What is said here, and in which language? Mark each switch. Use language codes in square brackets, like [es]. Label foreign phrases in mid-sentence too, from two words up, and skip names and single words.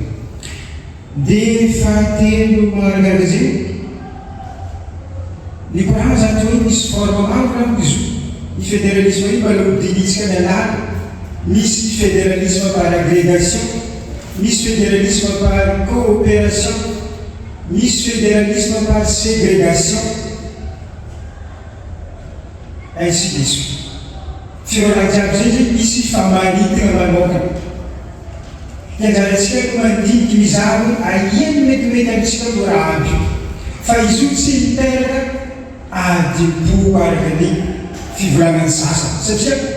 [mg] De fahatelo manaraka zay ny korana zany hoe misy forme maro raha izo ny fédéralisme io mba lodinitsika ny alala misy [fr] fédéralisme par agrégation [mg] misy [fr] fédéralisme par coopération [mg] misy [fr] fédéralisme par ségrégation ainsi de suite. [mg] Fiorana jiaby zay zay misy famaritina manokana ianjaratsika ko mandiniky mizary aiany metimety amitsika lo raha aby fa izy io tsy miteraka adimpo araka ny fivolanany sasa satria